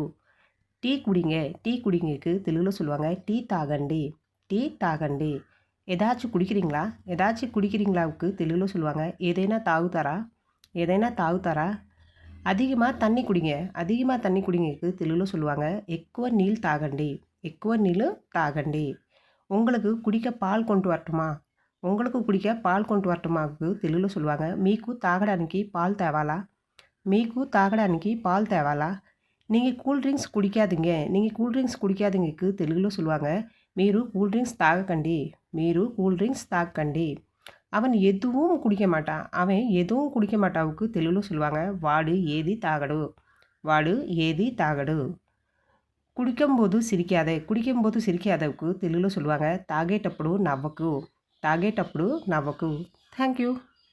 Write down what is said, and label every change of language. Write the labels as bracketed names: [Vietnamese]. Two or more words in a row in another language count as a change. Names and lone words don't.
[Tamil] டீ குடிங்கக்கு தெலுங்கில் சொல்லுவாங்க [Telugu] టీ తాగండి. టీ తాగండి. [Tamil] ஏதாச்சும் குடிக்கிறீங்களாவுக்கு தெலுங்கில் சொல்லுவாங்க [Telugu] ఏదేనా తాగుతారా. ఏదేనా తాగుతారా. [Tamil] அதிகமாக தண்ணி குடிங்கக்கு தெலுங்கில் சொல்லுவாங்க [Telugu] ఎక్కువ నీళ్ళు తాగండి. ఎక్కువ నీళ్ళు తాగండి. [Tamil] உங்களுக்கு குடிக்க பால் கொண்டு வரட்டுமாவுக்கு தெலுங்குలో சொல்லுவாங்க [Telugu] మీకు తాగడానికి పాలు తేవాలా. మీకు తాగడానికి పాలు తేవాలా. [Tamil] நீங்கள் [English] cool drinks [Tamil] குடிக்காதீங்கக்கு தெலுங்குలో சொல்லுவாங்க [Telugu] మీరు కూల్ డ్రింక్స్ తాగకండి. మీరు [English] cool drinks [Telugu] తాగకండి. [Tamil] அவன் எதுவும் குடிக்க மாட்டாவுக்கு தெலுங்குలో சொல்லுவாங்க [Telugu] వాడు ఏది తాగడు. వాడు ఏది తాగడు. [Tamil] குடிக்கும்போது சிரிக்காதவுக்கு தெலுங்குలో சொல்லுவாங்க [Telugu] తాగేటప్పుడు నవ్వకు. తాగేటప్పుడు నవ్వకు. [English] thank you.